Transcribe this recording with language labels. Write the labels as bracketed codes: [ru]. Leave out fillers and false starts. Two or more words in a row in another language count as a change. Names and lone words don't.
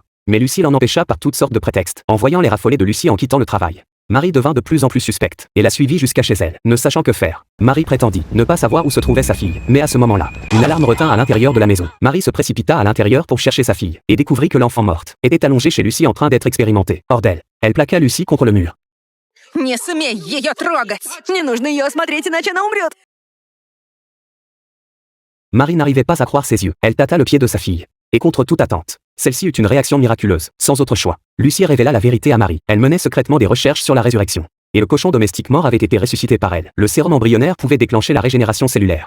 [fr] Mais Lucie l'en empêcha par toutes sortes de prétextes. En voyant les raffolées de Lucie en quittant le travail, Marie devint de plus en plus suspecte et la suivit jusqu'à chez elle. Ne sachant que faire, Marie prétendit ne pas savoir où se trouvait sa fille. Mais à ce moment-là, une alarme retint à l'intérieur de la maison. Marie se précipita à l'intérieur pour chercher sa fille et découvrit que l'enfant morte était allongée chez Lucie en train d'être expérimentée. Hors d'elle, elle plaqua Lucie contre le mur. [ru] Не смей ее трогать! Не нужно ее осмотреть, иначе она умрет! [fr] Marie n'arrivait pas à croire ses yeux. Elle tâta le pied de sa fille. Et contre toute attente, celle-ci eut une réaction miraculeuse. Sans autre choix, Lucie révéla la vérité à Marie. Elle menait secrètement des recherches sur la résurrection. Et le cochon domestique mort avait été ressuscité par elle. Le sérum embryonnaire pouvait déclencher la régénération cellulaire.